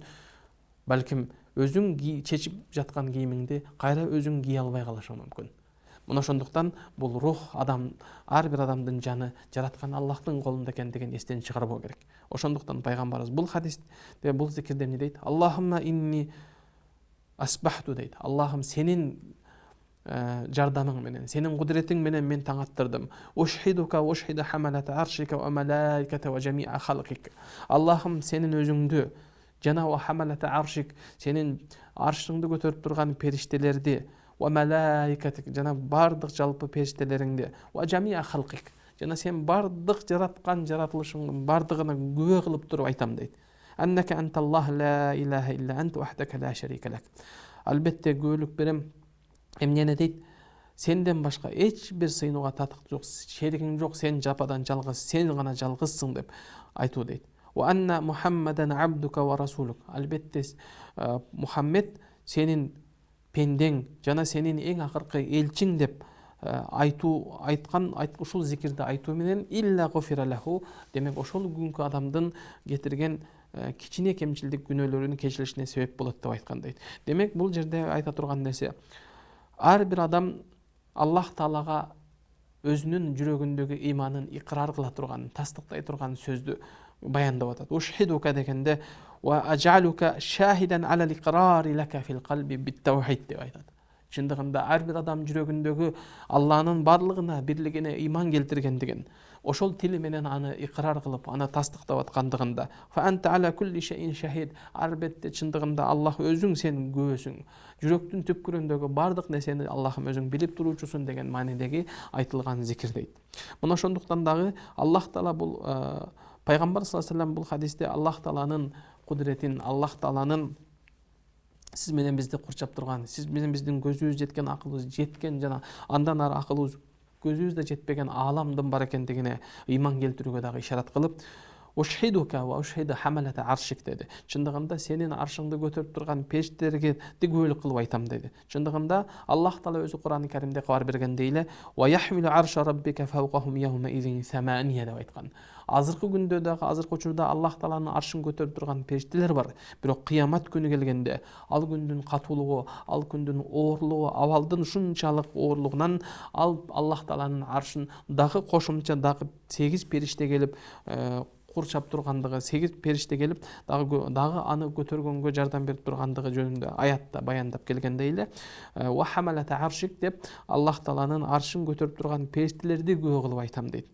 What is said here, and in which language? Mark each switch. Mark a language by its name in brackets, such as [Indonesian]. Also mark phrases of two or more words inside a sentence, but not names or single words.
[Kyrgyz] Балким өзүң чечип жаткан кийимиңди кайра өзүң кие албай калышың мүмкүн. Мына ошондуктан бул рух адам, ар бир адамдын жаны жараткан Аллахтын колунда экендигин эстен чыгарбоо керек. Ошондуктан пайгамбарыбыз бул хадисте, бул зикирде эмне дейт? [Arabic] اللهم إني أصبحت дейт. [Kyrgyz] Аллахым сенин жардамың менен, сенин кудретиң менен мен таң аттырдым. [Arabic] أشهدك وأشهد حملة عرشك وملائكتك وجميع خلقك. [Kyrgyz] Аллахым сенин өзүңдү жана [Arabic] وحملة عرشك, [Kyrgyz] сенин аршыңды көтөрүп турган периштелерди, [Arabic] وملائكتك [Kyrgyz] жана бардык жалпы периштелериңди, [Arabic] وجميع خلقك [Kyrgyz] жана сен бардык жараткан жаратылышыңдын бардыгына күбө кылып туруп айтам дейт. [Arabic] أنك أنت الله لا إله إلا أنت وحدك لا شريك لك. [Kyrgyz] Албетте күбөлүк берем. Эмнени дейт? Сенден башка эч бир сыйынууга татык жок, шеригиң жок, сен жападан жалгыз, сен гана жалгызсың деп айтуу дейт. [Arabic] وأن محمدا عبدك ورسولك. [Kyrgyz] Албетте Мухаммед сенин пендең жана сенин эң акыркы элчиң деп айткан ушул зикирди айтуу менен [Arabic] إلا غفر له, [Kyrgyz] демек ошол күнкү адамдын кетирген кичине кемчилдик күнөөлөрүнүн кечирилишине себеп болот деп айткан дейт. Демек бул жерде айта турган нерсе, ар бир адам Аллах Таалага өзүнүн жүрөгүндөгү иманын икрар кыла турган, тастыктай турган сөздү баяндап атат. [Arabic] Ушхидука дегенде وجعلك شاهدا على الإقرار لك في القلب بالتوحيد [Kyrgyz] деп айтат. Чындыгында ар бир адам жүрөгүндөгү Алланын барлыгына, бирлигине иман келтиргендигин, ошол тили менен аны икрар кылып, аны тастыктап аткандыгында, [Arabic] فأنت على كل شيء شهيد, [Kyrgyz] албетте чындыгында Аллах өзүң сен күбөсүң. Жүрөктүн түпкүрүндөгү бардык нерсени Аллахым өзүң билип туруучусуң деген маанидеги айтылган зикир дейт. Мына ошондуктан дагы Аллах Таала бул пайгамбар [Arabic] صلى الله عليه وسلم [Kyrgyz] бул хадисте Аллах Тааланын кудретин, Аллах Тааланын сиз менен бизди курчап турган, сиз менен биздин көзүбүз жеткен, акылыбыз жеткен жана андан ары акылыбыз көзүбүз да жетпеген аламдын бар экендигине ыйман келтирүүгө дагы ишарат кылып, [Arabic] أشهدك وأشهد حملة عرشك [Kyrgyz] деди. Чындыгында сенин аршыңды көтөрүп турган периштелерге күбөлүк кылып айтам деди. Чындыгында Аллах Таала өзү Кур'ан-ы Каримде кабар бергендей эле [Arabic] ويحمل عرش ربك فوقهم يومئذ ثمانية [Kyrgyz] деп айткан. Азыркы күндө дагы, азыркы учурда Аллах Тааланын аршын көтөрүп турган периштелер бар. Бирок кыямат күнү келгенде ал күндүн катуулугу, ал күндүн оорлугу, абалдын ушунчалык оорлугунан Аллах Тааланын аршын дагы кошумча дагы 8 периште келип курчап тургандыгы, 8 периште келип дагы аны көтөргөнгө жардам берип тургандыгы жөнүндө аятта баяндап келгендей эле [Arabic] وحملة عرشك [Kyrgyz] деп Аллах Тааланын аршын көтөрүп турган периштелерди күбө кылып айтам дейт.